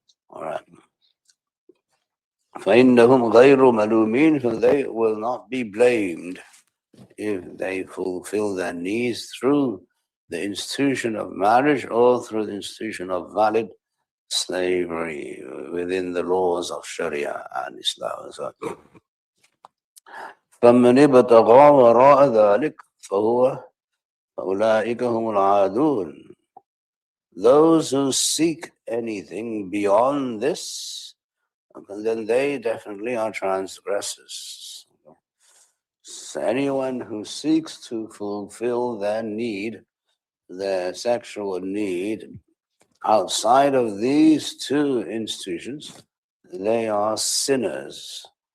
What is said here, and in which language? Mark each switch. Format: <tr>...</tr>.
<en>All right.</en> <ar>فإنهم غير ملومين,</ar> <en>for they will not be blamed if they fulfill their needs through the institution of marriage or through the institution of valid slavery within the laws of Sharia and Islam.</en> <ar>So, فمن ابتغى وراء ذلك فأولئك هم العادون.</ar> <en>Those who seek anything beyond this, then they definitely are transgressors. So anyone who seeks to fulfill their need, their sexual need, outside of these two institutions, they are sinners.</en>